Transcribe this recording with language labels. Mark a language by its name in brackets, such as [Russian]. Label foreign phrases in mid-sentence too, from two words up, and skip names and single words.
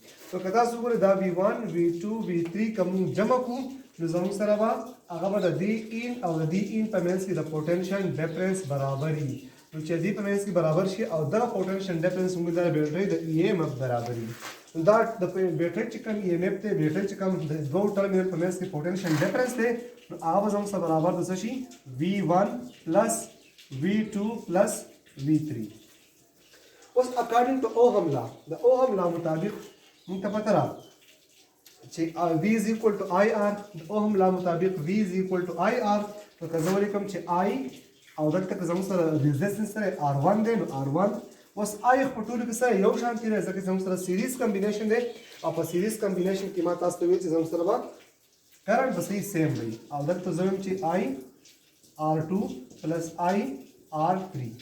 [Pashto] نو که تاسو وګورئ دا V1 V2 V3 کوم جمع کړو نو زموږ سره به هغه به د دې ان او د دې ان په منځ کې د [English] potential difference [Pashto] برابر وي. نو چې دې په منځ کې برابر شي او دا [English] potential difference [Pashto] موږ د بیټرۍ د [English] EMF [Pashto] برابر وي. دا د بیټرۍ چې کوم [English] EMF [Pashto] دی، بیټرۍ چې کوم د دوه ټرمینل په منځ کې [English] potential difference [Pashto] دی نو هغه به زموږ سره برابر د څه شي V1 پلس V2 plus V3. اوس [English] according to Ohm law [Pashto] د [English] Ohm law [Pashto] مطابق موږ ته پته راغله چې [English] V is equal to IR. [Pashto] د [English] Ohm law [Pashto] مطابق [English] V is equal to IR. [Pashto] نو که زه ولیکم چې I او دلته که زموږ سره ریزسټنس سره R1 دی نو R1 اوس I په ټولو کې سره یو شان دی ځکه زموږ سره [English] series combination [Pashto] دی او په [English] series combination [Pashto] کې ما تاسو ته ویل چې زموږ سره به کرنټ به سیم وي او دلته زه وایم چې I R2 plus I R3.